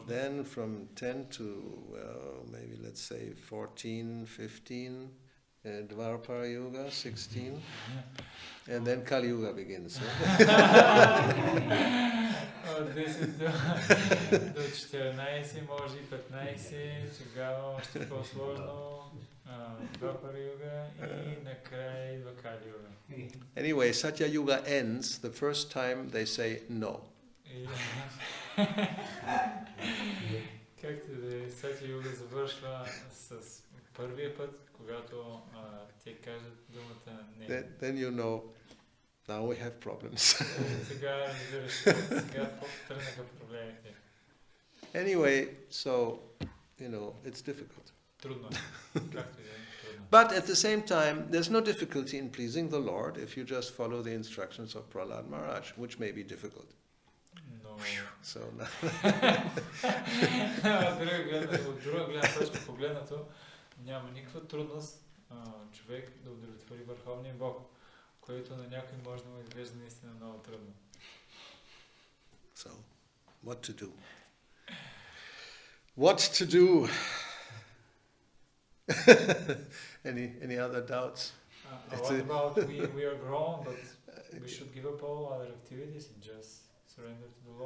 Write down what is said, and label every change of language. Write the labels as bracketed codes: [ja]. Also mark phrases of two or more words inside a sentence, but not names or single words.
[en] Then from 10 to, maybe let's say 14, 15, Dvarpara Yuga, 16, and then Kali Yuga begins. [bg] От 10 до 14, може и 15, тогава още по-сложно, Dvarpara Yuga и накрая идва Kali Yuga. [en] Anyway, Satya Yuga ends the first time they say no. [bg] Както да е, Satya Yuga завършва с първия път, когато те кажат думата не. [en] Then you know, now we have problems. [bg] Сега разбираш, сега тръгнаха проблемите. [en] Anyway, so, it's difficult. [bg] Трудно е, както и да е. [en] But at the same time, there's no difficulty in pleasing the Lord if you just follow the instructions of Prahlad Maharaj, which may be difficult. So now [bg] от друга гледна точка погледнато, няма никаква трудност човек да удовлетвори Върховния Бог, което на някой може да му изглежда наистина много трудно. [en] So, what to do? What to do? Any other doubts? What about we are grown, but we should give up all other activities and just surrender to the Lord?